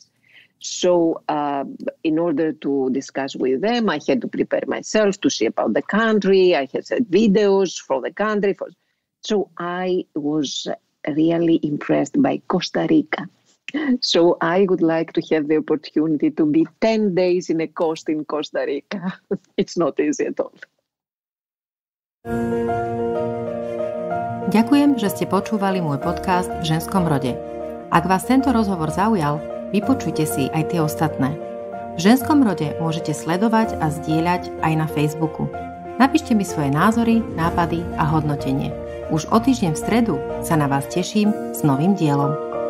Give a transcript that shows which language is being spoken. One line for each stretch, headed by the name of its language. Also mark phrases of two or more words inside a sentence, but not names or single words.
English: So in order to discuss with them, I had to prepare myself to see about the country. I had said videos for the country. So I was really impressed by Costa Rica. So I would like to have the opportunity to be 10 days in a coast in Costa Rica. It's not easy at all.
Slovak: Ďakujem, že ste počúvali môj podcast v ženskom rode. Ak vás tento rozhovor zaujal, vypočujte si aj tie ostatné. V ženskom rode môžete sledovať a zdieľať aj na Facebooku. Napíšte mi svoje názory, nápady a hodnotenie. Už o týždeň v stredu sa na vás teším s novým dielom.